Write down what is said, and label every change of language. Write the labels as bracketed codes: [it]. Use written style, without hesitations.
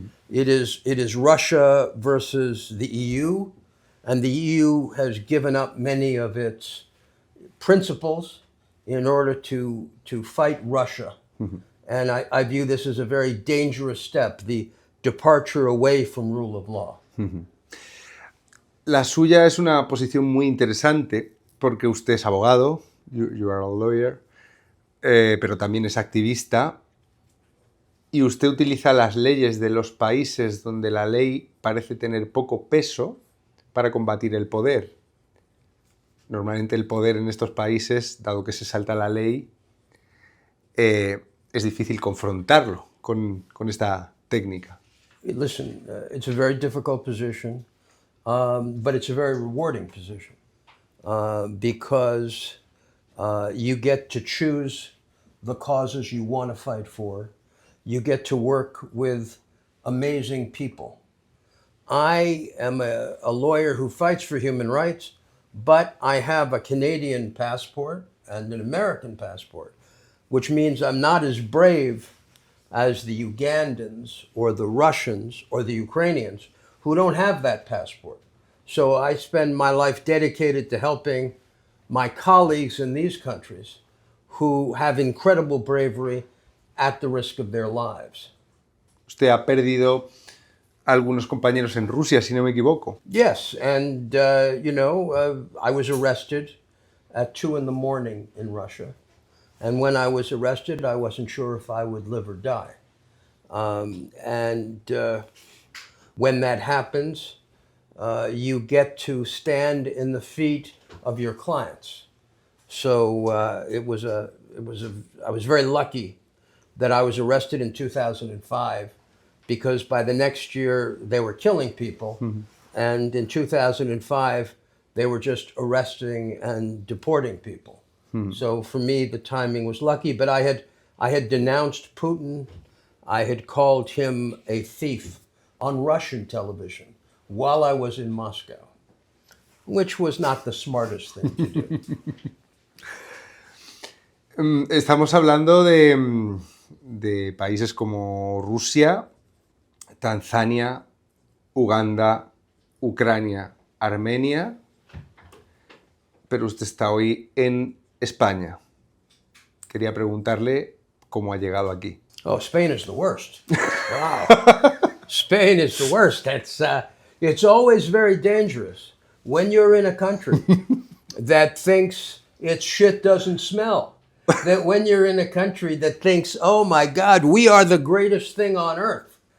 [en] It is Russia versus the EU, and the EU has given up many of its principles in order to fight Russia. And I view this as a very dangerous step, the departure away from rule of law. [es] La suya es una posición muy interesante porque usted es abogado, [en] you are a lawyer, [es] pero también es activista y usted utiliza las leyes de los países donde la ley parece tener poco peso para combatir el poder. Normalmente el poder en estos países, dado que se salta la ley, es difícil confrontarlo con esta técnica. [en] Listen, it's a very difficult position, but it's a very rewarding position because you get to choose the causes you want to fight for. You get to work with amazing people. I am a lawyer who fights for human rights, but I have a Canadian passport and an American passport, which means I'm not as brave as the Ugandans or the Russians or the Ukrainians who don't have that passport. So I spend my life dedicated to helping my colleagues in these countries who have incredible bravery at the risk of their lives. [es] Usted ha perdido a algunos compañeros en Rusia, si no me equivoco. [en] Yes, and I was arrested at 2 a.m. in Russia. And when I was arrested, I wasn't sure if I would live or die. When that happens, you get to stand in the feet of your clients. So I was very lucky that I was arrested in 2005 because by the next year they were killing people. And in 2005, they were just arresting and deporting people. So for me, the timing was lucky, but I had denounced Putin. I had called him a thief on Russian television while I was in Moscow, which was not the smartest thing to do. [es] Estamos hablando de países como Rusia, Tanzania, Uganda, Ucrania, Armenia, pero usted está hoy en España. Quería preguntarle cómo ha llegado aquí. [en] Oh, Spain is the worst. Wow. Spain is the worst. It's always very dangerous when you're in a country that thinks its shit doesn't smell. That when you're in a country that thinks, oh my God, we are the greatest thing on earth.